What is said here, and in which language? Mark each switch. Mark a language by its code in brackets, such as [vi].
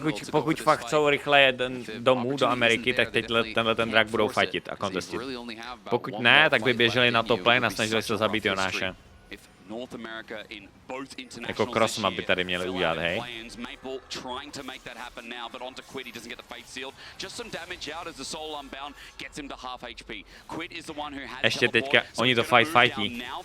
[cs] Pokud fakt chcou rychle jet domů do Ameriky, tak teď tenhle ten drak budou fightit a contestit. Pokud ne, tak by běželi na top lane a snažili se zabít Jonáše. [en] North America in both [cs] jako crossmap by tady měli udělat, hej. [en] Maple trying to make that happen now, but onto Quid, he doesn't get the fate sealed. Just some damage out as the soul unbound gets him to half HP. Quid is the one who has [cs] ještě teďka, oni to fightí.